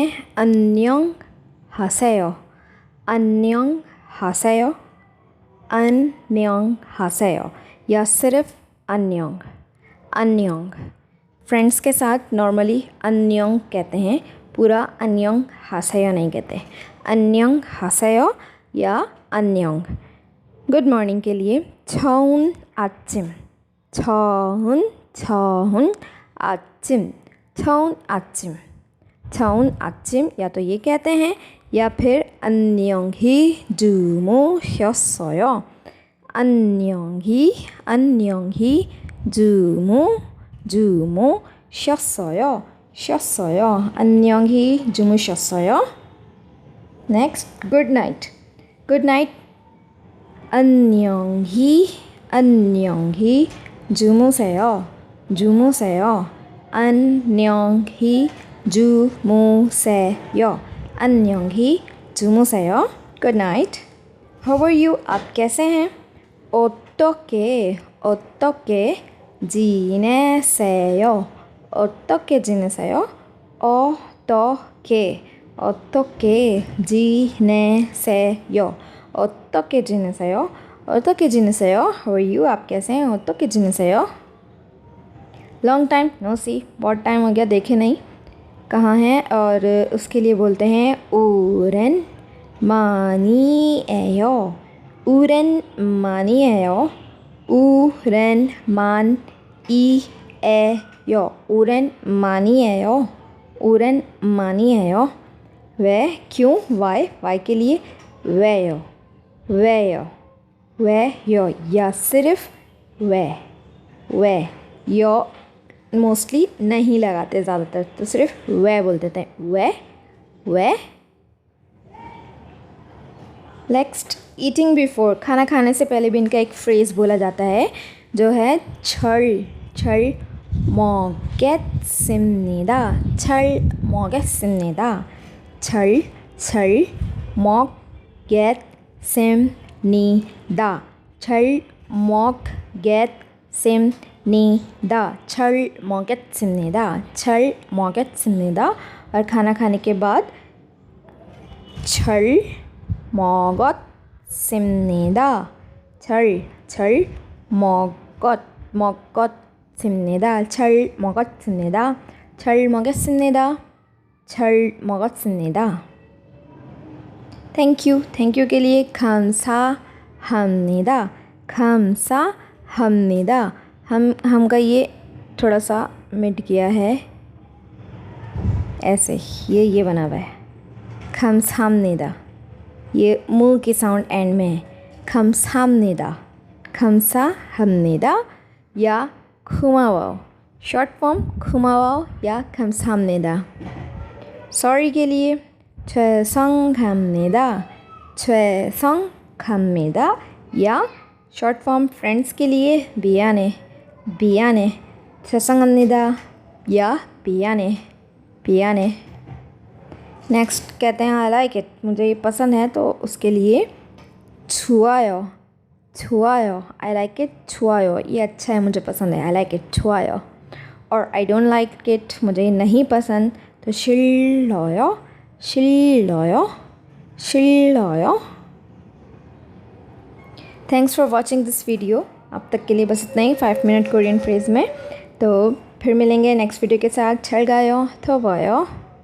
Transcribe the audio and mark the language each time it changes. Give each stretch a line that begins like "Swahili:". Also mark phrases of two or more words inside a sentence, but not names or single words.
Korean: 안녕하세요, 안녕하세요, 안녕하세요,
Hindi: या सिर्फ
Korean: अन्योंग।
Hindi: फ्रेंड्स के साथ नॉर्मली अन्योंग कहते हैं, पूरा
Korean: 안녕하세요
Hindi: नहीं कहते।
Korean: 안녕하세요 या अन्योंग।
English: good morning
Hindi: के लिए
Korean: 좋은 아침, 좋은 아침, 좋은 아침, 좋은 아침,
Hindi: या तो ये कहते हैं या फिर
Korean: 안녕히 주무셨어요, 안녕히 주무셨어요, 쉬었어요, 안녕히 주무셨어요.
English: Next, good night.
Korean: 안녕히 주무세요, 안녕히 주무세요.
English: Good night. How are you?
Hindi: आप कैसे हैं?
Korean: 어떻게 지내세요? 어떻게 지내세요?
English: How are you?
Hindi: आप कैसे हैं?
Korean: 어떻게 지내세요?
English: long time no see,
Hindi: बहुत टाइम हो गया देखे नहीं, कहाँ हैं? और उसके लिए बोलते हैं
Korean: 오랜만이에요, 오랜만이에요, 오랜만이에요. 왜?
Hindi: क्यों? वाई के लिए 왜요, या सिर्फ वे, यो मोस्टली नहीं लगाते ज़्यादातर, तो सिर्फ वे बोल देते हैं, वे।
English: next, eating before,
Hindi: खाना खाने से पहले भी इनका एक फ्रेज़ बोला जाता है जो है
Korean: 철 먹겠습니다, 철 먹겠습니다, 철 먹겠습니다,
Hindi: 철 먹겠습니다। और खाना खाने के बाद
Korean: 철 먹었습니다, 철 먹었습니다।
English: thank you
Hindi: के लिए 감사합니다, हम का ये थोड़ा सा मिट गया है, ऐसे ये बना हुआ है 감사합니다, ये मुंह की साउंड एंड में है, 감사합니다 या 고마워요,
English: short form
Hindi: 고마워요 या 감사합니다। सॉरी के लिए 죄송합니다 या
English: short form
Hindi: फ्रेंड्स के लिए 미안해, 죄송합니다 या 미안해। नेक्स्ट कहते हैं
English: I like it,
Hindi: मुझे ये पसंद है, तो उसके लिए 좋아요,
English: I like it,
Hindi: 좋아요, ये अच्छा है, मुझे पसंद है,
English: I like it,
Hindi: 좋아요। और
English: I don't like it,
Hindi: मुझे ये नहीं पसंद, तो 싫어요।
English: thanks for watching this video.
Hindi: अब तक के लिए बस इतना ही 5 मिनट
English: Korean phrase
Hindi: में। तो फिर मिलेंगे
English: next video
Hindi: के साथ।
Korean: 잘 가요, 더 봐요।